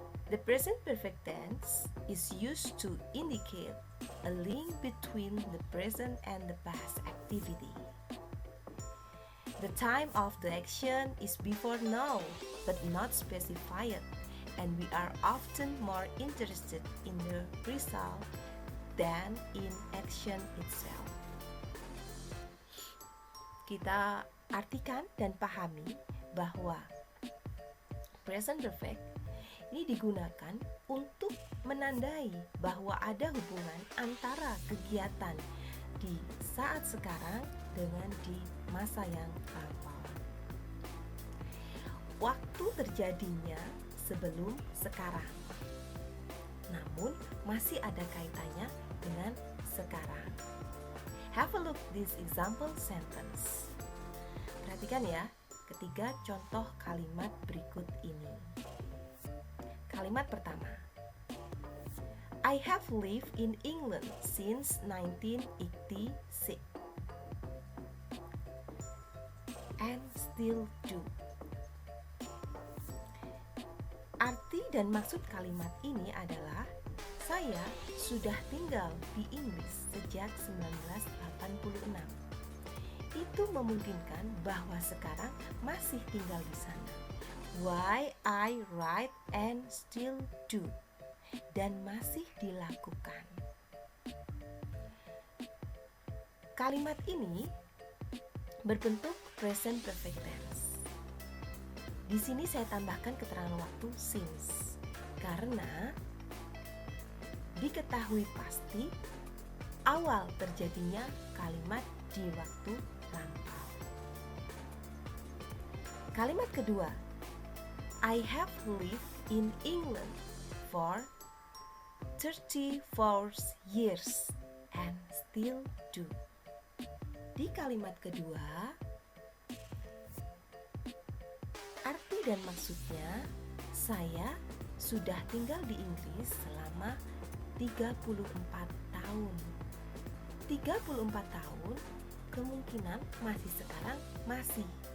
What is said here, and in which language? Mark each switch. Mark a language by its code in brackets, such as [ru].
[en] The present perfect tense is used to indicate a link between the present and the past activity. The time of the action is before now, but not specified, and we are often more interested in the result than in action itself. [id] Kita artikan dan pahami bahwa present perfect ini digunakan untuk menandai bahwa ada hubungan antara kegiatan di saat sekarang dengan di masa yang lampau. Waktu terjadinya sebelum sekarang, namun masih ada kaitannya dengan sekarang. [en] Have a look this example sentence. [id] Perhatikan ya, ketiga contoh kalimat berikut ini. Kalimat pertama, [en] I have lived in England since 1986 and still do. [id] Arti dan maksud kalimat ini adalah saya sudah tinggal di Inggris sejak 1986. Itu memungkinkan bahwa sekarang masih tinggal di sana. [en] Why I write and still do, [id] dan masih dilakukan. Kalimat ini berbentuk present perfect tense. Di sini saya tambahkan keterangan waktu since, karena diketahui pasti awal terjadinya kalimat di waktu lampau. Kalimat kedua, [en] I have lived in England for 34 years and still do. [id] Di kalimat kedua, arti dan maksudnya saya sudah tinggal di Inggris selama 34 tahun. 34 tahun kemungkinan masih sekarang masih.